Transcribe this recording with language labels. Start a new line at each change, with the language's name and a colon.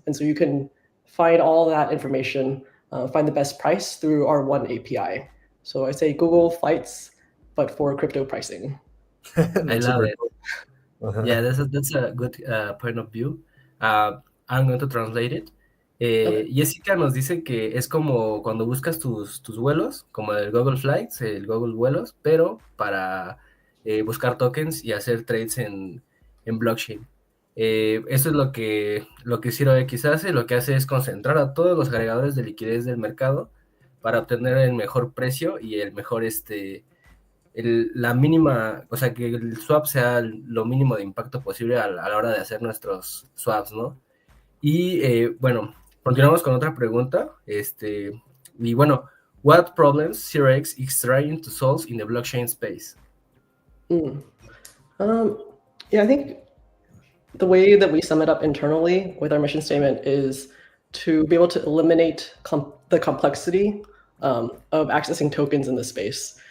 English: And so you can find all that information, find the best price through our one API. So I say Google Flights, but for crypto pricing. I love it. Cool. Uh-huh. Yeah, that's a good point of view. I'm going to translate it.
Spanish: Jessica nos dice que es como cuando buscas tus vuelos, como el Google Flights, el Google Vuelos, pero para buscar tokens y hacer trades en blockchain. Eso es lo que 0x hace. Lo que hace es concentrar a todos los agregadores de liquidez del mercado para obtener el mejor precio y el mejor la mínima, o sea, que el swap sea lo mínimo de impacto posible a la hora de hacer nuestros swaps, ¿no? Y bueno, continuamos con otra pregunta. Y bueno,
English: what problems 0x is trying to solve in the blockchain space? Yeah, I think the way that we sum it up internally with our mission statement is to be able to eliminate the complexity of accessing tokens in the space.